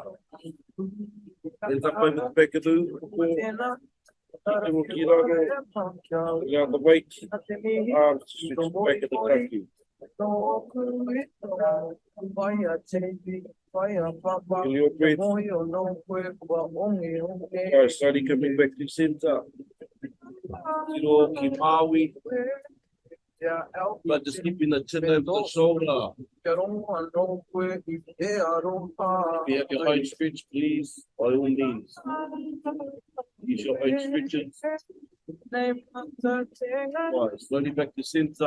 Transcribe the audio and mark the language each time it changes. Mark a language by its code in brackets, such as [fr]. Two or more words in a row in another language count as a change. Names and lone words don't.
[en] Hands up over the back of the around the weight. Arms stretch back of the kaki. Feel your breath. Right, slowly coming back to center. [mi] Tiro ki Maui. [en] But just keeping the chin over the shoulder. If you have your own stretch, please, by all means. Use your own stretches. Right, slowly back to center.